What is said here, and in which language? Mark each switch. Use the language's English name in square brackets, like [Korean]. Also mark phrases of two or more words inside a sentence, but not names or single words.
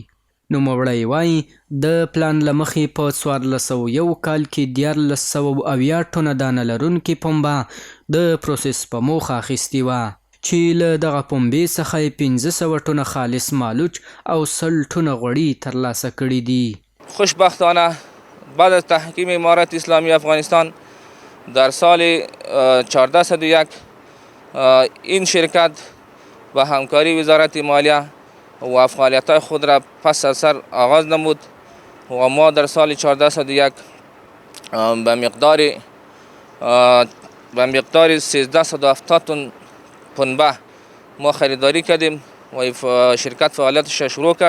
[Pashto] نوموړی وایي د پلان له مخې په 1401 کال کې 1470 ټنه دانه لرونکې پنبه د پروسس په موخه اخیستې وه چې له دغه پنبې څخه یې 1500 ټنه خالص مالوچ او 100 ټنه غوړي ترلاسه کړي دي. [Persian] خوشبختانه بعد از تحکیم امارت اسلامی افغانستان در سال 1401 این شرکت با همکاری وزارت مالیه و فعالیت‌های خود را پس از سر آغاز نمود و ما در سال 1401 به مقدار 1370 تن پنبه ما خریداری کردیم و شرکت فعالیتش شروع کرد.